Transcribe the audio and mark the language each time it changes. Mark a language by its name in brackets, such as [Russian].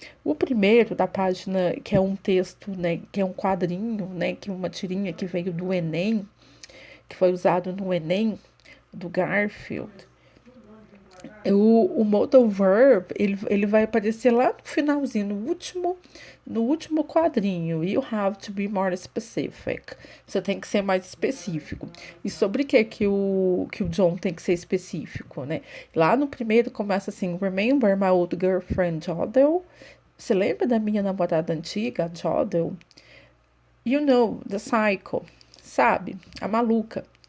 [Portuguese] O primeiro da página, que é um texto, né, que é um quadrinho, né, que é uma tirinha que veio do Enem, que foi usado no Enem, do Garfield. O modal verb, ele vai aparecer lá no finalzinho, no último quadrinho. [English] You have to be more specific. [Portuguese] Você tem que ser mais específico. E sobre que o John tem que ser específico, né? Lá no primeiro começa assim: [English] Remember my old girlfriend Jodel? [Portuguese] Você lembra da minha namorada antiga, Jodel? [English] You know, the cycle. [Portuguese] Sabe? A maluca.